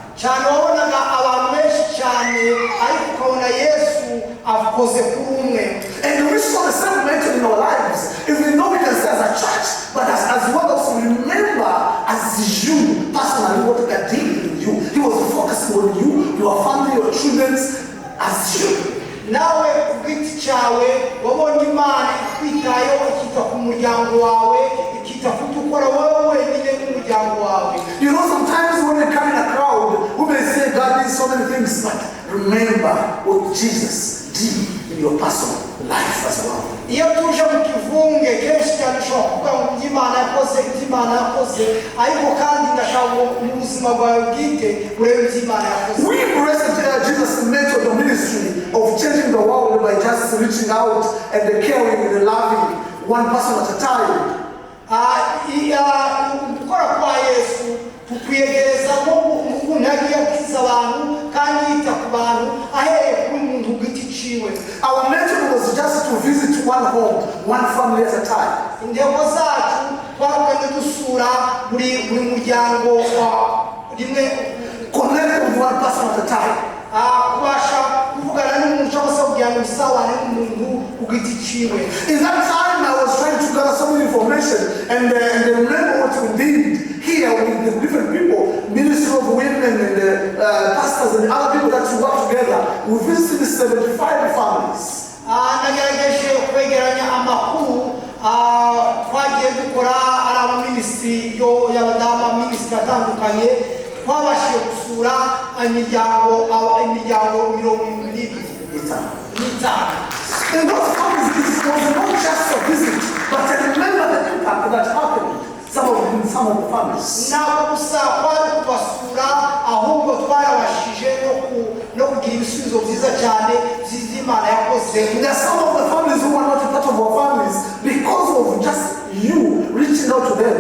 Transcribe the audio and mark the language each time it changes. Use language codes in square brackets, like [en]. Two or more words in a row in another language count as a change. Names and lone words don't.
[en] And we saw the same mention in our lives. If we know we can say as a church, but as well as remember as you personally what God did in you. He was focusing on you, your family, your children, as you. [rw] Nawe kugiti chawe wabonye Imana ikwitayeho ikita ku muryango wawe ikita kutukora wowe nyine n'umuryango wawe. [en] You know, sometimes when we come in a crowd we may say God did so many things, but remember what Jesus did in your personal life as well. [rw] Iyo tuje mu kivunge kenshi cyane ushobora kuvuga ngo Imana yakoze Imana yakoze, ariko kandi ndashaka mu buzima bwawe bwite urebe Imana yakoze. [en] We embraced Jesus' method of ministry of changing the world by just reaching out and caring and loving one person at a time. [rw] Gukora kwa Yesu kukwiyegereza Mungu ntagiye akiza abantu kandi yita ku bantu ahereye kuri umuntu ugiti ciwe. [en] Our method was just to visit one home, one family at a time. [rw] Intego zacu twagenda dusura buri muryango rimwe, [en] connect with one person at a time. [rw] Kubasha kuvugana n'umuntu cyangwa se kugira ngo usabane n'umuntu ugiti ciwe. [en] In that time I was trying to gather some information and remember what we did here with the different people, ministry of women and pastors and other people that we work together. We visited 75 families. [rw] Nagerageje kwegeranya amakuru twagiye dukora ari ministry y'abadama, ministry atandukanye, twabashije gusura imiryango 25. [en] And those families, it was not just a visit, but I remember the impact that happened. Some of the families. Now, there are some of the families who are not a part of our families because of just you reaching out to them.